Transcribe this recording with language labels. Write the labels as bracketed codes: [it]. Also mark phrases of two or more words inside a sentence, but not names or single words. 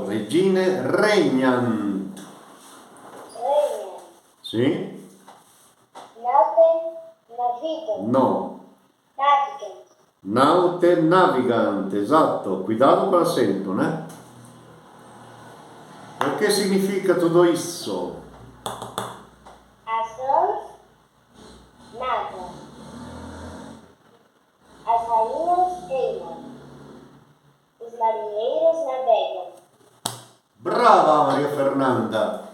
[la] Regine regnant. Regnam. [it] Sì? [la] Navigam. [it] No. [la] Navigam. Naute navigant, esatto. [it] Cuidado con l'accento, né? O che significa [pt] tudo isso? As rãs nadam. As rainhas reinam. Os marinheiros navegam. [it] Brava, Maria Fernanda!